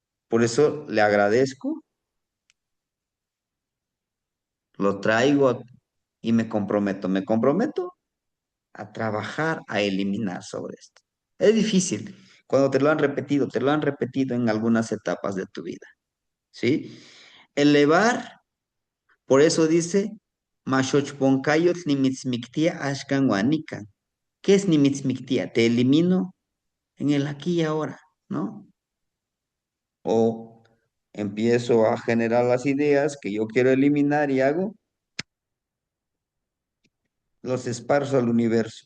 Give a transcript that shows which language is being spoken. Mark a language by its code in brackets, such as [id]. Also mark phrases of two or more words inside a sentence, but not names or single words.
[es] Por eso le agradezco, lo traigo y me comprometo a trabajar, a eliminar sobre esto. Es difícil cuando te lo han repetido en algunas etapas de tu vida, ¿sí? Elevar, por eso dice, [nah] Mashochponkayot nimitzmiktia ashkan wanikan. [es] ¿Qué es nimitzmiktia? Te elimino en el aquí y ahora, ¿no? O empiezo a generar las ideas que yo quiero eliminar y hago, los esparzo al universo.